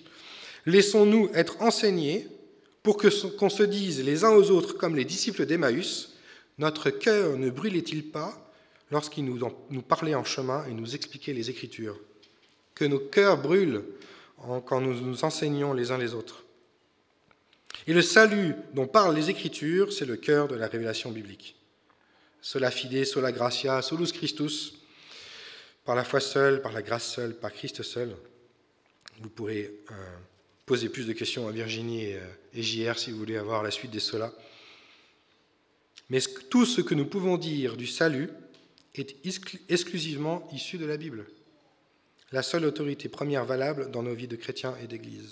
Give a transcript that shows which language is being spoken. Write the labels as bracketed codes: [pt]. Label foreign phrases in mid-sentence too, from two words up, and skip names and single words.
[fr] Laissons-nous être enseignés pour qu'on se dise les uns aux autres comme les disciples d'Emmaüs, notre cœur ne brûlait-il pas lorsqu'il nous parlait en chemin et nous expliquait les Écritures? Que nos cœurs brûlent quand nous nous enseignons les uns les autres. Et le salut dont parlent les Écritures, c'est le cœur de la révélation biblique. [la] Sola fide, sola gratia, solus Christus, [fr] par la foi seule, par la grâce seule, par Christ seul. Vous pourrez poser plus de questions à Virginie et JR si vous voulez avoir la suite des solas. Mais tout ce que nous pouvons dire du salut est exclusivement issu de la Bible, la seule autorité première valable dans nos vies de chrétiens et d'Église.